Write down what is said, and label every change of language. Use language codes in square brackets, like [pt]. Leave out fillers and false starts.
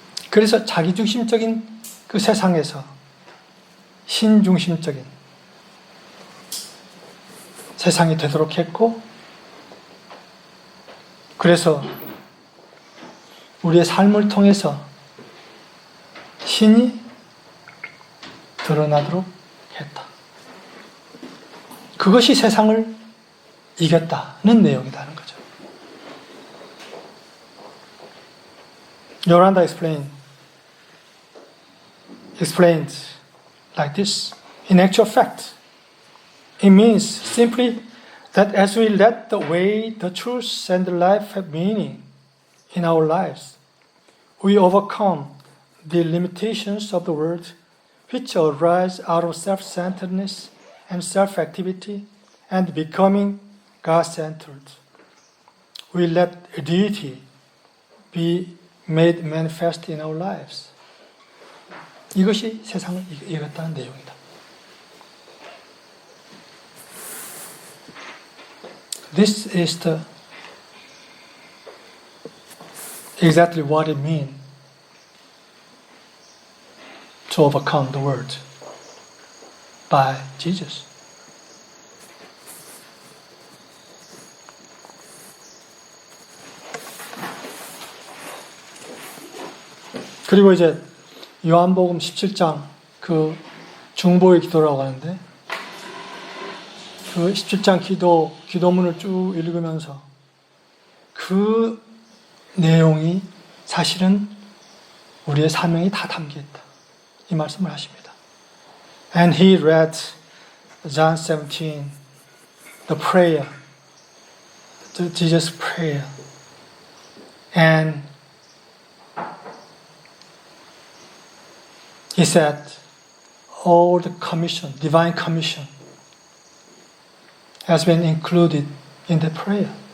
[ko] 그래서 자기중심적인 그 세상에서 신중심적인 세상이 되도록 했고, 그래서 우리의 삶을 통해서 신이 드러나도록 했다. 그것이 세상을 이겼다는 내용이라는 거죠. [en] Yoranda explained like this. In actual fact, it means simply that as we let the way, the truth, and the life have meaning in our lives, we overcome the limitations of the world which arise out of self-centeredness and self-activity and becoming God-centered. We let deity be made manifest in our lives. [ko] 이것이 세상을 이겼다는 내용이다. [en] This is exactly what it means to overcome the world by Jesus. [ko] 그리고 이제 요한복음 17장 그 중보의 기도라고 하는데, 그 17장 기도문을 쭉 읽으면서 그 내용이 사실은 우리의 사명이 다 담겨 있다, 이 말씀을 하십니다. [en] And he read John 17, the prayer, Jesus' prayer, and he said, all the commission, divine commission, has been included in the prayer.